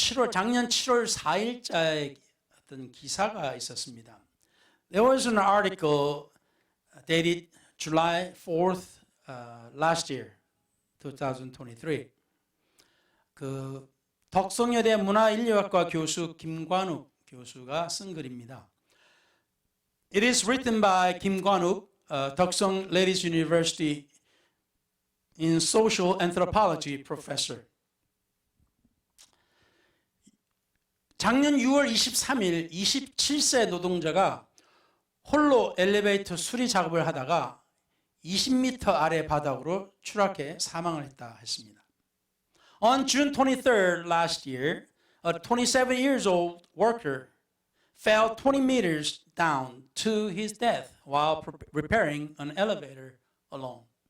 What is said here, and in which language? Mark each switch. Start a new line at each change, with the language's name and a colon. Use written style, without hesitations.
Korean: 작년 7월 4일자에 어떤 기사가 있었습니다.
English: There was an article dated July 4th last year, 2023.
Korean: 그 덕성여대 문화인류학과 교수 김관욱 교수가 쓴 글입니다.
English: It is written by Kim Kwanuk, Deokseong Ladies University in Social Anthropology professor.
Korean: 작년 6월 23일 27세 노동자가 홀로 엘리베이터 수리 작업을 하다가 20m 아래 바닥으로 추락해 사망을 했다 했습니다.
English: On June 23rd last year, a 27 years old worker fell 20 meters down to his death while repairing an elevator alone.